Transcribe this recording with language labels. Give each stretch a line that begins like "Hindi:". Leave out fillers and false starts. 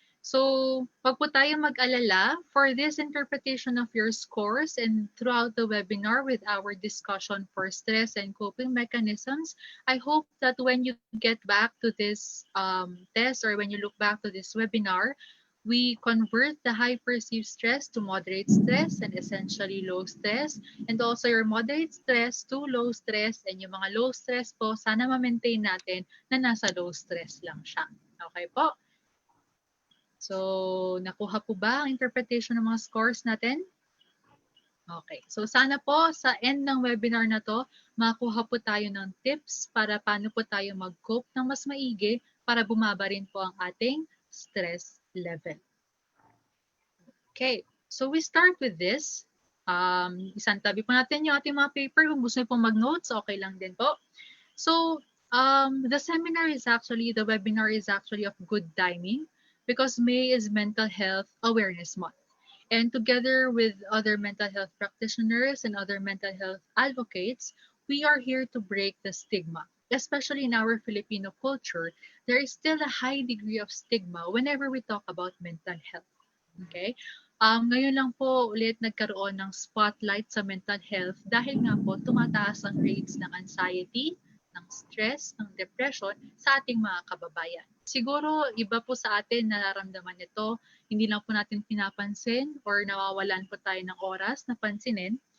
English: So,
Filipino: wag po tayo mag-alala
English: for this interpretation of your scores and throughout the webinar with our discussion for stress and coping mechanisms, I hope that when you get back to this test or when you look back to this webinar, we convert the high perceived stress to moderate stress and essentially low stress, and also your moderate stress to low stress, and
Filipino: yung mga low stress po, sana ma-maintain natin na nasa low stress lang siya.
English: Okay po?
Filipino: So, nakuha po ba ang interpretation ng mga scores natin? Okay. So, sana po sa end ng webinar na to, makuha po tayo ng tips para paano po tayo mag-cope ng mas maigi para bumaba rin po ang ating stress level. Okay.
English: So, we start with this.
Filipino: Isang tabi po natin yung ating mga paper. Kung gusto niyo pong mag-notes, okay lang din po.
English: So, the webinar is actually of good timing, because May is Mental Health Awareness Month. And together with other mental health practitioners and other mental health advocates, we are here to break the stigma. Especially in our Filipino culture, there is still a high degree of stigma whenever we talk about mental health. Okay?
Filipino: Ngayon lang po ulit nagkaroon ng spotlight sa mental health dahil nga po tumataas ang rates ng anxiety, ng stress, ng depression sa ating mga kababayan. Siguro iba po sa atin nararamdaman ito, hindi lang po natin pinapansin or nawawalan po tayo ng oras na pansinin.